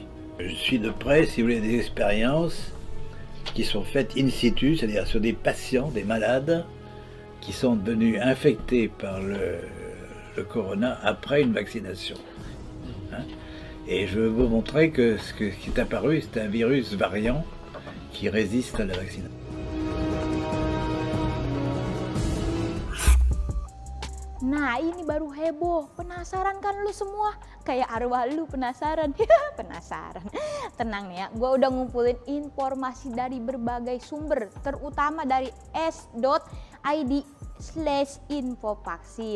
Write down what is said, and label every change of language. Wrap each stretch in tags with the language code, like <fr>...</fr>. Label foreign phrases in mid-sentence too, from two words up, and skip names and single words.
<fr>Je suis de près, si vous voulez, des expériences qui sont faites in situ, c'est-à-dire sur des patients, des malades, qui sont devenus infectés par le corona après une vaccination. Hein? Et je veux vous montrer que ce qui est apparu, c'est un virus variant qui résiste à la vaccination.</fr> <id>Nah, ini baru heboh. Penasaran kan lu semua? Kayak arwah lu penasaran. Penasaran. Tenang nih ya, gue udah ngumpulin informasi dari berbagai sumber, terutama dari s.id/info vaksin.</id>